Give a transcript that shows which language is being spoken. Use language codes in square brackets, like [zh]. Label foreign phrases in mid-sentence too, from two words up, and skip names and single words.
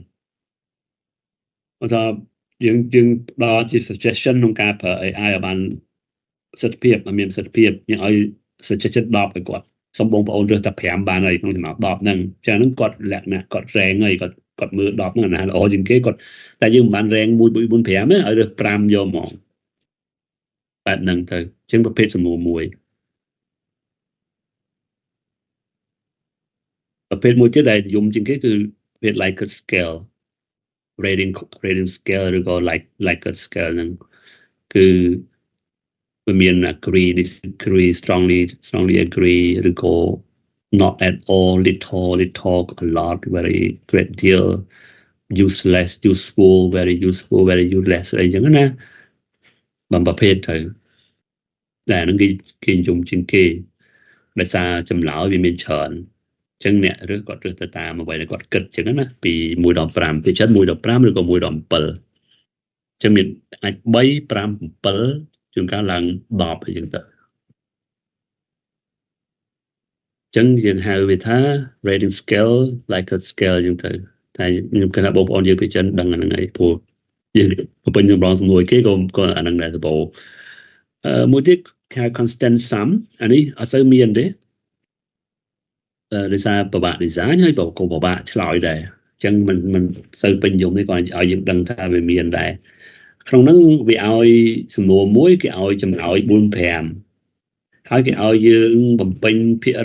[km] គាត់ថាយើងផ្ដល់ជា suggestion ក្នុងការប្រើ AI ឲ្យបានប្រសិទ្ធភាពឲ្យមានប្រសិទ្ធភាពយើងឲ្យ suggestion 10ឲ្យគាត់សូមបងប្អូនរើសតែ5បានហើយក្នុងចំណោម10ហ្នឹងចឹងហ្នឹងគាត់លក្ខណៈគាត់ rank ហើយគាត់មើល10ហ្នឹងណាល្អជាងគេគាត់តែយើងមិនបាន rank 1 2 4 5ទេឲ្យរើស5យកមកបែបហ្នឹងទៅចឹងប្រភេទសំណួរមួយ ប្រភេទមួយទៀតដែលនិយមជាងគេគឺប្រភេទ [en] Likert scale rating scale [km] ឬក៏ [en] Likert scale [km] ហ្នឹងគឺវាមាន [en] agree disagree strongly [km] agree ឬក៏ [en] not at all little a lot very great deal useless useful very useful very useless [km] អីចឹងណាបំប្រភេទទៅតែហ្នឹងគេនិយមជាងគេដោយសារចម្លើយវាមានច្រើនចឹងអ្នករើសគាត់រើសទៅតាមអ្វីដែលគាត់គិតចឹងណាពី1ដល់5ពីចិត្ត1ដល់5ឬក៏1ដល់7ចឹងមានអាច3 5 7ជួនកាលឡើង10អីចឹងទៅ ចឹងយើងហៅវាថា [en] rating scale Likert scale [km] ចឹងទៅតែខ្ញុំគិតថាបងប្អូនយើងពីចិនដឹងអាហ្នឹងហើយព្រោះយើងពេញចម្លងសំណួរគេក៏អាហ្នឹងដែរទៅបងមួយទៀតហៅ [en] constant sum [km] អានេះអត់សូវមានទេដោយសារពិបាក design ហើយក៏ពិ បាកឆ្លើយដែរអញ្ចឹងមិនសូវពេញនិយមទេគាត់ឲ្យយើងដឹងថាវាមានដែរក្នុងហ្នឹងវាឲ្យសំណួរមួយគេឲ្យចម្លើយ 4 5ហើយគេឲ្យយើងបំពេញភាគរ